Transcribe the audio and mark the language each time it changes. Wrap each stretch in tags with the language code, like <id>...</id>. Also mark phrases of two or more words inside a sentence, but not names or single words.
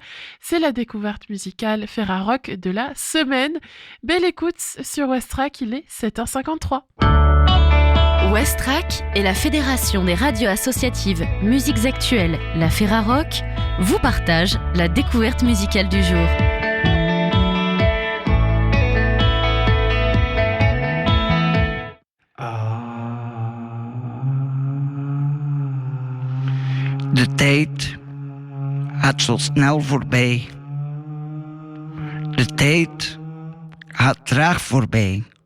<fr>C'est la découverte musicale Ferrarock de la semaine. Belle écoute sur Westrack, il est 7h53. Westrack et la Fédération des radios associatives Musiques Actuelles, la Ferrarock, vous partagent la découverte musicale du jour.</fr> <nl>De tijd gaat zo snel voorbij. De tijd gaat traag voorbij.</nl>